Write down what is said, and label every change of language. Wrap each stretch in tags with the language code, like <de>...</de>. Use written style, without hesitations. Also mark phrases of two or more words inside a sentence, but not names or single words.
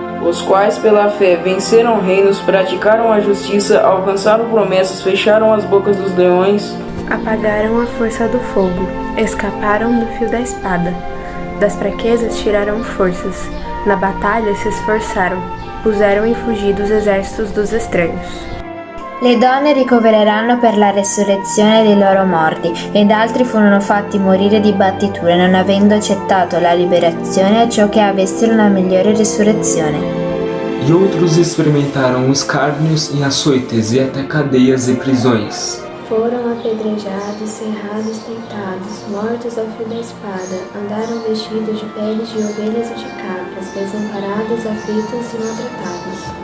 <pt>Os quais pela fé venceram reinos, praticaram a justiça, alcançaram promessas, fecharam as bocas dos leões, apagaram a força do fogo, escaparam do fio da espada. Das fraquezas tiraram forças, na batalha se esforçaram, puseram em fuga os exércitos dos estranhos.</pt> <it>Le donne ricovereranno per la resurrezione dei loro morti, ed altri furono fatti morire di battiture, non avendo accettato la liberazione a ciò che avessero una migliore resurrezione.</it> <pt>E outros experimentaram escárnios e açoites e até cadeias e prisões. Foram apedrejados, cerrados, tentados, mortos ao fio da espada, andaram vestidos de peles de ovelhas e de cabras, desamparados, aflitos e maltratados.</pt>